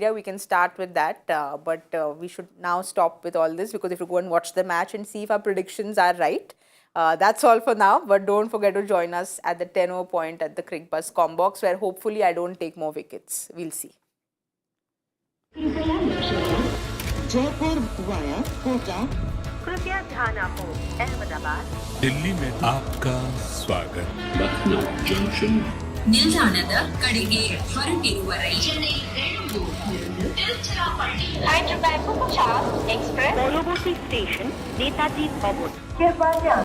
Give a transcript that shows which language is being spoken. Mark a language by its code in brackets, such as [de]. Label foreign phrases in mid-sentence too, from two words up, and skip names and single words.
[en] We can start with that, but we should now stop with all this, because if you go and watch the match and see if our predictions are right. That's all for now, but don't forget to join us at the 10:00 point at the Cricbuzz Combox, where hopefully I don't take more wickets. We'll see. Jaipur via Kota. [hi] कृपया ध्यान आपको अहमदाबाद दिल्ली में आपका स्वागत। लखनऊ जंक्शन [kn] ನಿಲ್ದಾಣದ ಕಡೆಗೆ ಹೊರಟಿರುವ ರೈಲು ಚೆನ್ನೈ ಬೆಳೂರು ತಿರುಚಿರಾಪಳ್ಳಿ [en] Hyderabad Superfast Express. [bn] পরবর্তী স্টেশন নেতাজি ভবন।